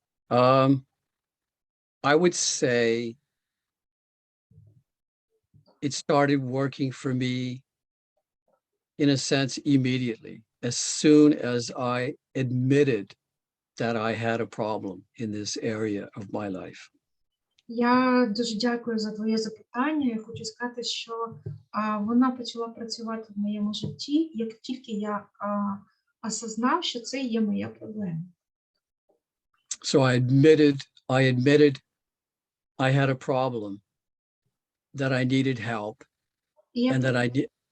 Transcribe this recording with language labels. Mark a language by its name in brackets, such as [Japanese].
[English] I would say it started working for me, in a sense, immediately, as soon as I admitted that I had a problem in this area of my life. [Ukrainian] Я дуже дякую за твоє запитання. Я хочу сказати, що вона почала працювати в моєму житті, як тільки я осознав, що це є моя проблема. [English] So I admitted I had a problem, that I needed help, and that